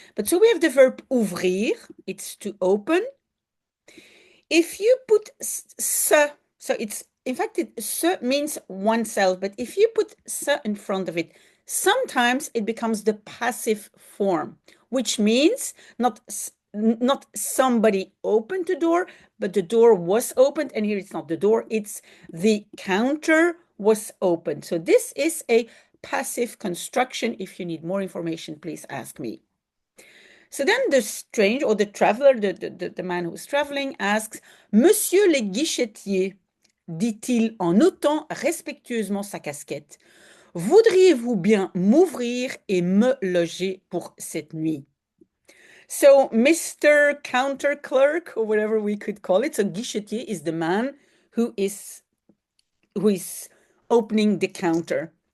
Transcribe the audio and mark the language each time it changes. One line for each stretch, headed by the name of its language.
English: But so we have the verb ouvrir, it's to open. If you put se, so it's, in fact, se means oneself, but if you put se in front of it, sometimes it becomes the passive form, which means not somebody opened the door, but the door was opened, and here it's not the door, it's the counter was opened. So this is a passive construction. If you need more information, please ask me. So then the stranger, or the traveler, the man who's traveling, asks,
French: Monsieur le guichetier, dit-il en ôtant respectueusement sa casquette, voudriez-vous bien m'ouvrir et me loger pour cette nuit?
English: So Mr. Counter Clerk, or whatever we could call it, so guichetier is the man who is opening the counter.